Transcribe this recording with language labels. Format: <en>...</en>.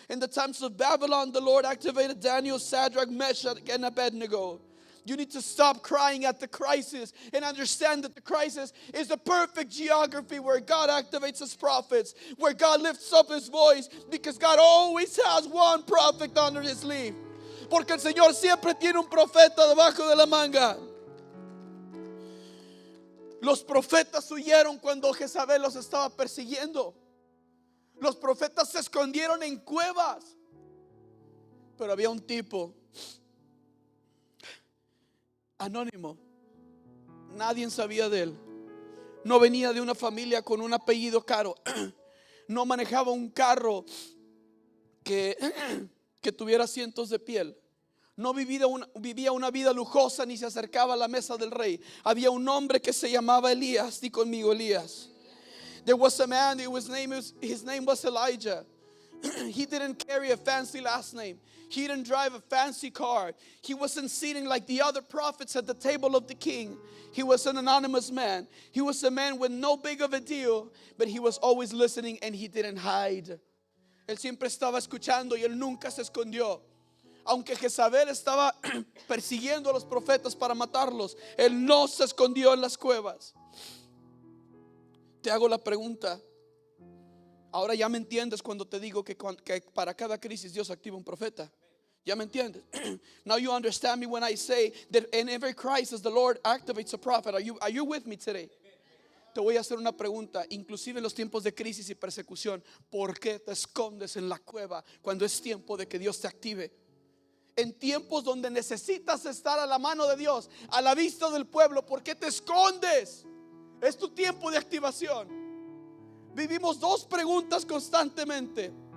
<en>In the times of Babylon, the Lord activated Daniel, Shadrach, Meshach, and Abednego. You need to stop crying at the crisis and understand that the crisis is the perfect geography where God activates his prophets, where God lifts up his voice, because God always has one prophet under his sleeve.</en> <es>Porque el Señor siempre tiene un profeta debajo de la manga. Los profetas huyeron cuando Jezabel los estaba persiguiendo. Los profetas se escondieron en cuevas. Pero había un tipo anónimo, nadie sabía de él. No venía de una familia con un apellido caro. No manejaba un carro que tuviera asientos de piel. No vivía una vida lujosa ni se acercaba a la mesa del rey. Había un hombre que se llamaba Elías. Di conmigo, Elías.</es> <en>There was a man, his name was Elijah. He didn't carry a fancy last name. He didn't drive a fancy car. He wasn't sitting like the other prophets at the table of the king. He was an anonymous man. He was a man with no big of a deal, but he was always listening and he didn't hide.</en> <es>Él siempre estaba escuchando y él nunca se escondió. Aunque Jezabel estaba persiguiendo a los profetas para matarlos, él no se escondió en las cuevas. Te hago la pregunta. Ahora ya me entiendes cuando te digo que para cada crisis Dios activa un profeta. Ya me entiendes.</es> <en>Now you understand me when I say that in every crisis the Lord activates a prophet. Are you with me today?</en> <es>Te voy a hacer una pregunta, inclusive en los tiempos de crisis y persecución. ¿Por qué te escondes en la cueva cuando es tiempo de que Dios te active? En tiempos donde necesitas estar a la mano de Dios, a la vista del pueblo, ¿por qué te escondes? Es tu tiempo de activación. Vivimos dos preguntas constantemente.</es>